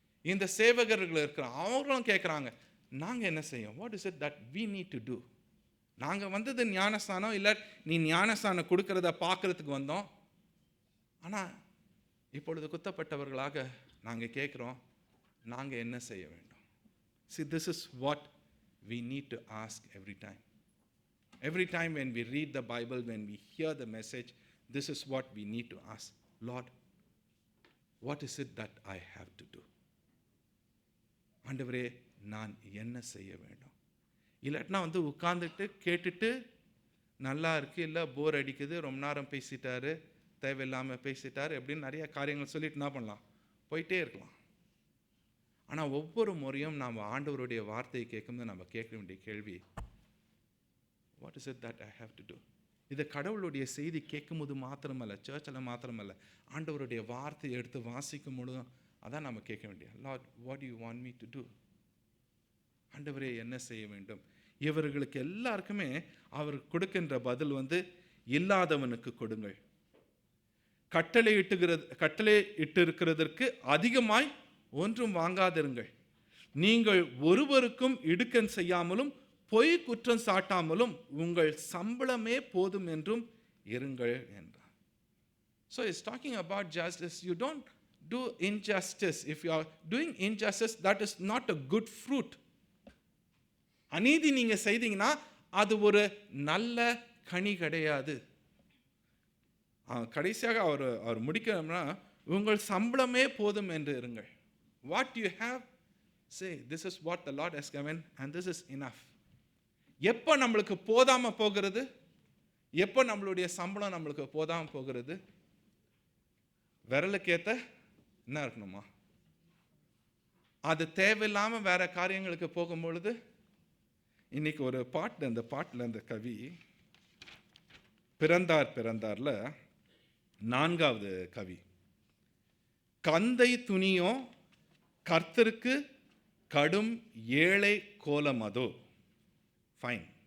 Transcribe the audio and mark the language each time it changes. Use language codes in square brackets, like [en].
[ta] இந்த சேவகர்கள் இருக்கிற அவங்களும் கேட்குறாங்க, நாங்கள் என்ன செய்யும்? [en] What is it that we need to do? [ta] நாங்கள் வந்தது ஞானஸ்தானம் இல்லை, நீ ஞானஸ்தானம் கொடுக்கறத பார்க்கறதுக்கு வந்தோம். ஆனால் இப்பொழுது குத்தப்பட்டவர்களாக நாங்கள் கேட்குறோம், நாங்கள் என்ன செய்ய வேண்டும்? [en] See, this is what we need to ask every time. Every time when we read the Bible, when we hear the message, this is what we need to ask. Lord, what is it that I have to do? [ta] ஆண்டவரே, நான் என்ன செய்ய வேண்டும்? இல்லாட்டினா உட்கார்ந்துட்டு கேட்டுட்டு நல்லா இருக்குது, இல்லை போர் அடிக்குது, ரொம்ப நேரம் பேசிட்டாரு, தேவையில்லாமல் பேசிட்டார் அப்படின்னு நிறைய காரியங்கள் சொல்லிட்டு என்ன பண்ணலாம்? போயிட்டே இருக்கலாம். ஆனால் ஒவ்வொரு முறையும் நாம் ஆண்டவருடைய வார்த்தையை கேட்கும்போது நம்ம கேட்க வேண்டிய கேள்வி, [en] What is it that I have to do? [ta] இதை கடவுளுடைய செய்தி கேட்கும்போது மாத்திரமல்ல, சர்ச்சில் மாத்திரமல்ல, ஆண்டவருடைய வார்த்தையை எடுத்து வாசிக்கும் பொழுதும் அதான் நம்ம கேட்க வேண்டிய, [en] Lord, what you want me to do? [ta] ஆண்டவரே என்ன செய்ய வேண்டும்? இவர்களுக்கு எல்லாருக்குமே அவர் கொடுக்கின்ற பதில் இல்லாதவனுக்கு கொடுங்கள், கட்டளை இட்டிருக்கிறதற்கு அதிகமாய் ஒன்றும் வாங்காதிருங்கள், நீங்கள் ஒருவருக்கும் இடுக்கண் செய்யாமலும் பொய் குற்றம் சாட்டாமலும் உங்கள் சம்பளமே போதும் என்றும் இருங்கள் என்றார். [en] So it's talking about justice. You don't do injustice. If you are doing injustice, that is not a good fruit. [ta] அநீதி நீங்க செய்தீங்கன்னா அது ஒரு நல்ல கனி கிடையாது. கடைசியாக அவர் முடிக்கிறோம்னா, உங்கள் சம்பளமே போதும் என்று இருங்கள். [en] What you have, say this is what the Lord has given and this is enough. [ta] எப்போ நம்மளுக்கு போதாம போகிறது? எப்போ நம்மளுடைய சம்பளம் நம்மளுக்கு போதாம போகிறது? விரலுக்கு ஏத்த என்ன இருக்கணுமா? அது தேவையில்லாம வேற காரியங்களுக்கு போகும்பொழுது, இன்னைக்கு ஒரு பாட்டு, அந்த பாட்டில் அந்த கவி பிறந்தார்ல 4வது கவி, கந்தை துணியோ கர்த்தருக்கு கடும் ஏழை கோலமதோ. ஃபைன்.